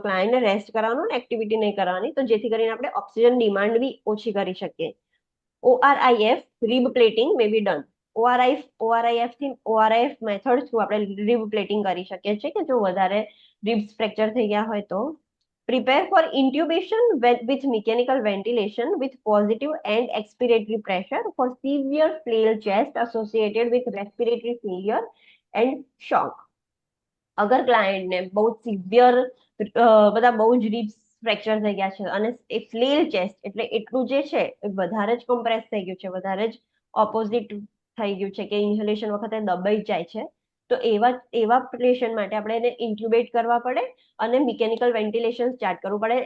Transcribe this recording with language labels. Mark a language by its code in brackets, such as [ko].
[gu] તો ક્લાયન્ટને રેસ્ટ કરાવવાનું અને એક્ટિવિટી નહીં કરવાની, તો જેથી કરીને આપણે ઓક્સિજન ડિમાન્ડ બી ઓછી કરી શકીએ. [en] ORIF rib plating may be done. [gu] ORIF થી ORIF મેથડ થ્રુ આપણે રીબ પ્લેટિંગ કરી શકીએ છીએ કે જો વધારે રિબ્સ ફ્રેક્ચર થઈ ગયા હોય તો. [en] Prepare for intubation with mechanical ventilation with positive and expiratory pressure for severe flail chest associated with respiratory failure and shock. [gu] અગર ક્લાયન્ટને બહુ સિવિયર બધા બહુ જ રિબ્સ ફ્રેક્ચર થઈ ગયા છે અને એ ફ્લેલ ચેસ્ટ એટલે એટલું જે છે એ વધારે જ કોમ્પ્રેસ થઈ ગયું છે, વધારે જ ઓપોઝિટ થઈ ગયું છે કે ઇન્હેલેશન વખતે દબાઈ જાય છે, તો એવા પેશન્ટ માટે આપણે એને ઇન્ક્યુબેટ કરવા પડે અને મિકેનિકલ વેન્ટિલેશન સ્ટાર્ટ કરવું પડે.